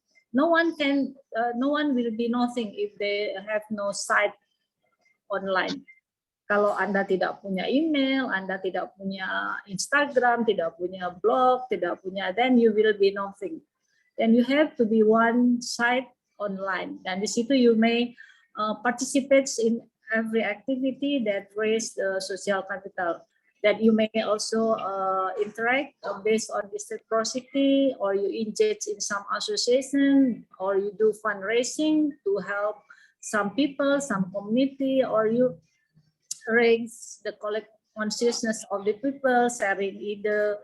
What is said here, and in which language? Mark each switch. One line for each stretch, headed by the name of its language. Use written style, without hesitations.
English: No one will be nothing if they have no site online.
Indonesian: Kalau Anda tidak punya email, Anda tidak punya Instagram, tidak punya blog, tidak punya,
English: then you will be nothing. Then you have to be one site online.
Indonesian: Dan di situ
English: you may participate in every activity that raise the social capital. That you may also interact based on reciprocity, or you engage in some association, or you do fundraising to help some people, some community, or you raise the collective consciousness of the people, sharing ide.